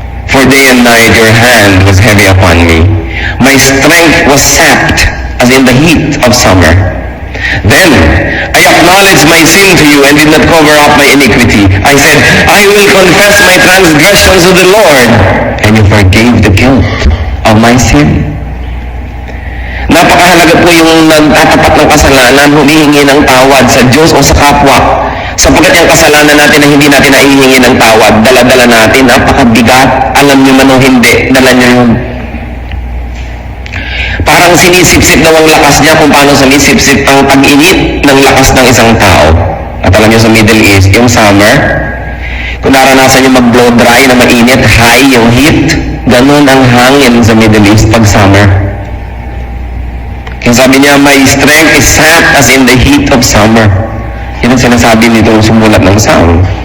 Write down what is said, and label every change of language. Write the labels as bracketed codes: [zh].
[en] For day and night your hand was heavy upon me. My strength was sapped as in the heat of summer. Then I acknowledged my sin to you and did not cover up my iniquity. I said, I will confess my transgressions to the Lord, and you forgave the guilt of my sin. [tl] Napakahalaga po yung nagtatapat ng kasalanan, humihingi ng tawad sa Diyos o sa kapwa. Sapagkat yung kasalanan natin na hindi natin naihingi ng tawad, dala-dala natin, napakabigat. Alam niyo man o hindi, dala niyo yun. Parang sinisipsip daw ang lakas niya kung paano sinisipsip ang pag-init ng lakas ng isang tao. At alam niyo sa Middle East, yung summer, kung naranasan niyo mag-blow dry na mainit, high yung heat, ganun ang hangin sa Middle East pag summer. Kaya sabi niya, [en] my strength is sapped as in the heat of summer. [tl] Yan ang sinasabi nito sumulat ng Psalm.